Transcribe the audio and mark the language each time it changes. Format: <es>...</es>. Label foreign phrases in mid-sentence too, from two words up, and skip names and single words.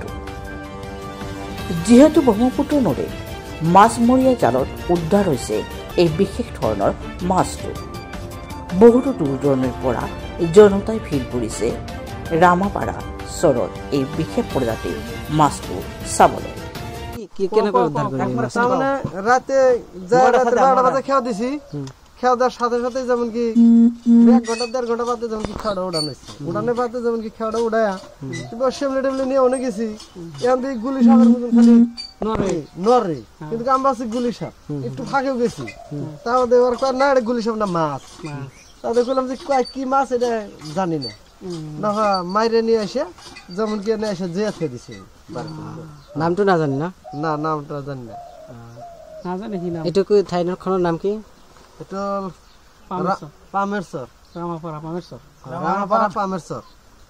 <as>যিহেতু ব্ৰহ্মপুত্ৰ নদীত মাছমৰীয়া জালত উদ্ধাৰ হৈছে এই বিশেষ ধৰণৰ মাছটো, বহুতো দূৰ দূৰণিৰ পৰা জনতাই ভিৰ কৰিছে ৰামাপাৰা চৰত এই বিশেষ প্ৰজাতিৰ মাছটো চাবলৈ।</as> <bn>রাতে 12টা বাজে খেয়া দিছি, খেয়া দেওয়ার সাথে সাথে যেমন কি 1 ঘন্টা 1.5 ঘন্টা বাদে যেমন কি খেয়াটা উড়ানো হয়েছে, উড়ানোর বাদে যেমন কি খেয়াটা উড়ায়া সেমলে টেমলে নিয়ে অনেক গেছি। এখান থেকে গুলি সাপের মতন খালি নরে, কিন্তু আমরা আছি গুলি সাপ একটু ফাঁকেও গেছি। তাও দেওয়ার পর না এটা গুলি সাপ না মাছ, তাদের বললাম যে কি মাছ এটা জানি না, না মাইরে নিয়ে এসে যেমন কি এনে এসে জেয়া খেয়ে দিছে।</bn> <as>নামটো নাজানি না?</as> <bn>না, নামটা জানি না।</bn> <as>এইটো ঠাইখনৰ নাম কি?</as> <bn>এটা পামেরচর,</bn> <as>ৰামাপাৰা পামেৰচৰ।</as> <bn>রামাপাড়া পামেরচর।</bn>